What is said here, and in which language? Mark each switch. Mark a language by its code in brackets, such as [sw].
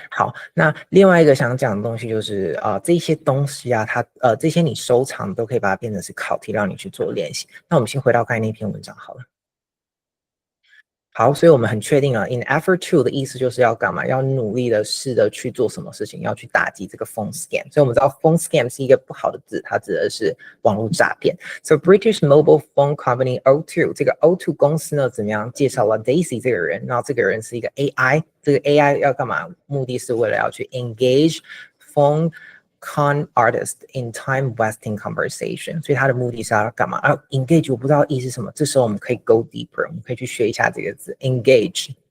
[zh] 好，那另外一个想讲的东西就是这些东西啊，这些你收藏都可以把它变成是考题，让你去做练习。那我们先回到刚才那篇文章好了。好，所以我们很确定了 ，in effort to 的意思就是要干嘛？要努力的试着去做什么事情，要去打击这个 phone scam。所以我们知道 phone scam 是一个不好的字，它指的是网络诈骗。 [en] So British mobile phone company O2 [zh] 这个 O2 公司呢，怎么样介绍了 Daisy 这个人？然后这个人是一个 AI， 这个 AI 要干嘛？目的是为了要去 [en] engage phone con artist in time wasting conversation， [zh] 所以它的目的是要干嘛？engage 我不知道意思是什么，这时候我们可以 [en] go deeper， [zh] 我们可以去学一下这个字 engage。